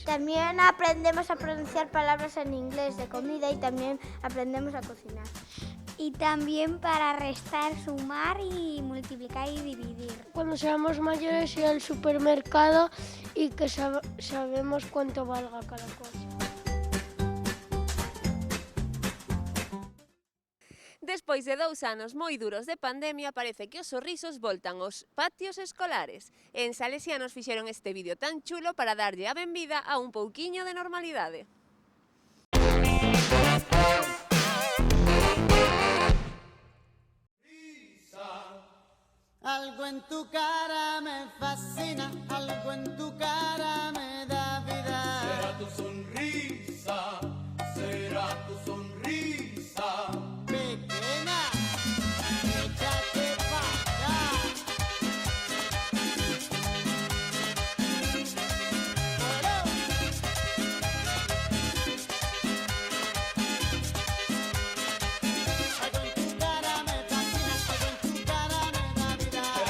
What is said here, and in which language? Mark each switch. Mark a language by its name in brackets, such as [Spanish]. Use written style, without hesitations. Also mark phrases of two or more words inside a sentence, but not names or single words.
[Spanish] También aprendemos a pronunciar palabras en inglés de comida y también aprendemos a cocinar. Y también para restar, sumar y multiplicar y dividir. Cuando seamos mayores ir al supermercado y que sabemos cuánto valga cada cosa. [Galician] Despois de 2 anos moi duros de pandemia, parece que os sorrisos voltan aos patios escolares. En Salesianos fixeron este vídeo tan chulo para darlle a benvida a un pouquiño de normalidade. [Spanish] Algo en tu cara me fascina, algo en tu cara me da vida. Será tu sonrisa, será tu sonrisa. Pequeña, échate pa' acá. Algo en tu cara me fascina, algo en tu cara me da vida.